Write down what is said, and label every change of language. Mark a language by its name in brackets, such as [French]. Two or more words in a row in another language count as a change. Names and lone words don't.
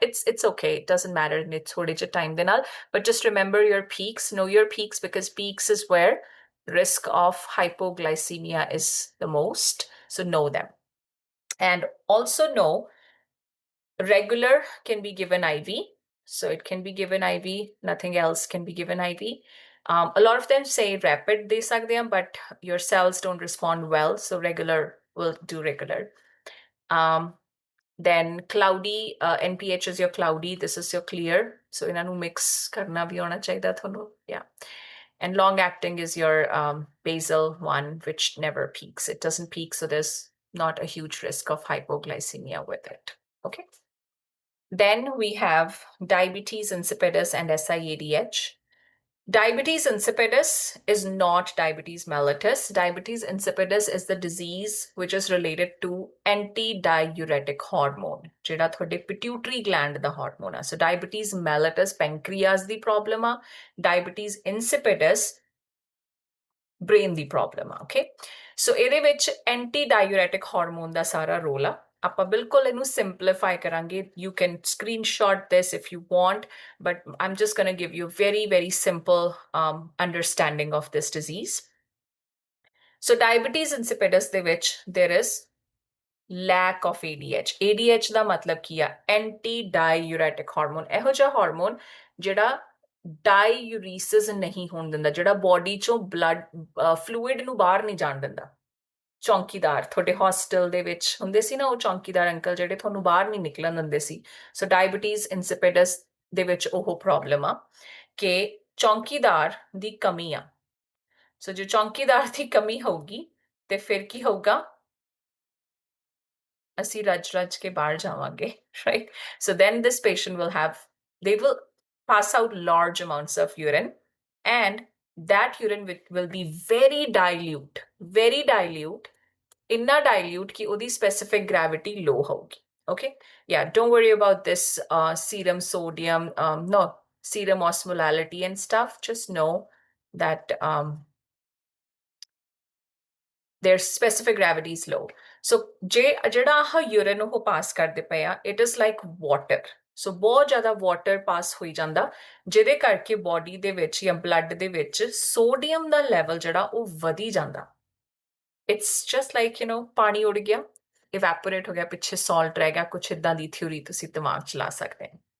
[English] It's okay, it doesn't matter. It's [Punjabi] ਥੋੜ੍ਹੇ ਜੇ ਟਾਈਮ ਦੇ ਨਾਲ, [English] but just remember your peaks, know your peaks, because peaks is where risk of hypoglycemia is the most. So know them. And also know regular can be given IV. So it can be given IV, nothing else can be given IV. A lot of them say rapid [Punjabi] ਦੇ ਸਕਦੇ ਹਨ, [English] but your cells don't respond well, so regular will do regular. Then cloudy, NPH is your cloudy, this is your clear. [Punjabi] ਸੋ ਇਨ੍ਹਾਂਨੂੰ ਮਿਕਸ ਕਰਨਾ ਭੀ ਹੋਣਾ ਚਾਹੀਦੇ ਥੋਨੂੰ. Yeah. [English] And long acting is your basal one, which never peaks. It doesn't peak, so there's not a huge risk of hypoglycemia with it. Okay. Then we have diabetes insipidus and SIADH. Diabetes insipidus is not diabetes mellitus. Diabetes insipidus is the disease which is related to antidiuretic hormone, [Punjabi] ਜਿਹੜਾ ਥੋੜ੍ਹੇ [English] pituitary gland [Punjabi] da hormone. [English] So diabetes mellitus pancreas the problem. Diabetes insipidus brain [Punjabi] ਦੀ ਪ੍ਰੋਬਲਮ ਆ ਓਕੇ ਸੋ ਇਹਦੇ ਵਿੱਚ ਐਂਟੀ ਡਾਇੂਰੈਟਿਕ ਹਾਰਮੋਨ ਦਾ ਸਾਰਾ ਰੋਲ ਆ ਆਪਾਂ ਬਿਲਕੁਲ ਇਹਨੂੰ ਸਿੰਪਲੀਫਾਈ ਕਰਾਂਗੇ [English] you can screenshot this if you want but I'm just going to give you very very simple understanding of this disease. So diabetes insipidus [Punjabi] ਦੇ ਵਿੱਚ [English] there is lack of ADH. [Punjabi] ADH ਦਾ ਮਤਲਬ ਕੀ ਆ [English] anti diuretic hormone [Punjabi] ਇਹੋ ਜਿਹਾ ਹਾਰਮੋਨ ਜਿਹੜਾ ਡਾਇੂਰੀਸਿਸ ਨਹੀਂ ਹੋਣ ਦਿੰਦਾ ਜਿਹੜਾ ਬੋਡੀ ਚੋਂ [English] blood fluid [Punjabi] ਨੂੰ ਬਾਹਰ ਨਹੀਂ ਜਾਣ ਦਿੰਦਾ ਚੌਂਕੀਦਾਰ ਤੁਹਾਡੇ ਹੌਸਟਲ ਦੇ ਵਿੱਚ ਹੁੰਦੇ ਸੀ ਨਾ ਉਹ ਚੌਂਕੀਦਾਰ ਅੰਕਲ ਜਿਹੜੇ ਤੁਹਾਨੂੰ ਬਾਹਰ ਨਹੀਂ ਨਿਕਲਣ ਦਿੰਦੇ ਸੀ ਸੋ [English] diabetes insipidus [Punjabi] ਦੇ ਵਿੱਚ ਉਹ ਪ੍ਰੋਬਲਮ ਆ ਕਿ ਚੌਂਕੀਦਾਰ ਦੀ ਕਮੀ ਆ ਸੋ ਜੇ ਚੌਂਕੀਦਾਰ ਦੀ ਕਮੀ ਹੋਊਗੀ ਤੇ ਫਿਰ ਕੀ ਹੋਊਗਾ ਅਸੀਂ ਰੱਜ ਰੱਜ ਕੇ ਬਾਹਰ ਜਾਵਾਂਗੇ [English] right so then this patient will have they will pass out large amounts of urine and that urine will be very dilute [Punjabi] ਇੰਨਾ ਡਾਇਲਿਊਟ ਕਿ ਓਹਦੀ [English] specific gravity low hogi okay yeah don't worry about this serum sodium no serum osmolality and stuff just know that their specific gravity is low so [Punjabi] ਜਿਹੜਾ ਆਹ urine ਉਹ ਪਾਸ ਕਰਦੇ ਪਏ ਆ [English] it is like water [Punjabi] ਸੋ ਬਹੁਤ ਜ਼ਿਆਦਾ ਵਾਟਰ ਪਾਸ ਹੋਈ ਜਾਂਦਾ ਜਿਹਦੇ ਕਰਕੇ ਬੋਡੀ ਦੇ ਵਿੱਚ ਜਾਂ ਬਲੱਡ ਦੇ ਵਿੱਚ ਸੋਡੀਅਮ ਦਾ ਲੈਵਲ ਜਿਹੜਾ ਉਹ ਵਧੀ ਜਾਂਦਾ [English] it's just like [Punjabi] ਪਾਣੀ ਉੜ ਗਿਆ evaporate ਹੋ ਗਿਆ ਪਿੱਛੇ salt ਰਹਿ ਗਿਆ ਕੁਛ ਇਦਾਂ ਦੀ ਥਿਊਰੀ ਤੁਸੀਂ ਦਿਮਾਗ ਚ ਲਾ ਸਕਦੇ